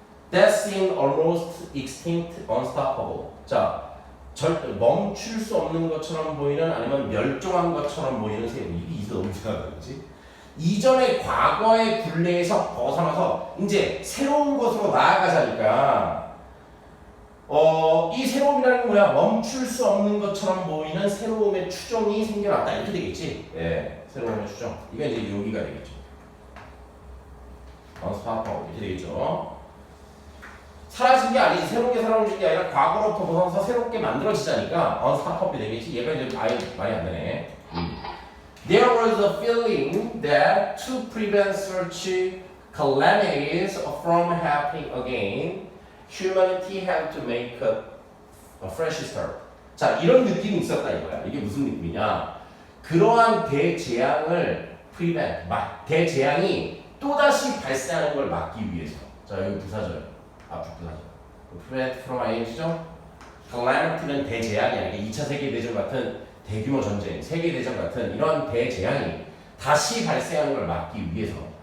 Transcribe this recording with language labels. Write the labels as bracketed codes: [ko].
[en] That seemed almost extinct, unstoppable. [ko] 자, 멈출 수 없는 것처럼 보이는 아니면 멸종한 것처럼 보이는 새로움. 이게 너무 이상하다, 그렇지? 이전의 과거의 굴레에서 벗어나서 이제 새로운 것으로 나아가자니까 이 새로움이라는 건 뭐야? 멈출 수 없는 것처럼 보이는 새로움의 추종이 생겨났다. 이렇게 되겠지? 예, 새로움의 추종. 이게 이제 여기가 되겠죠. unstoppable 이렇게 되겠죠. 사라진 게 아니지. 새로운 게 사라진 게 아니라 과거로부터 벗어나서 새롭게 만들어지자니까 unstoppable 되겠지. 얘가 이제 말이 안 되네. [en] There was a feeling that to prevent such calamities from happening again, humanity had to make a fresh start. [ko] 자, 이런 느낌이 있었다 이거야. 이게 무슨 느낌이냐? 그러한 대재앙을 대재앙이 또다시 발생하는 걸 막기 위해서. 자, 여기 부사절, 앞쪽 부사절. prevent from ing죠? calamity는 대재앙이야. 이게 2차 세계대전 같은 대규모 전쟁, 세계대전 같은 이런 대재앙이 다시 발생하는 걸 막기 위해서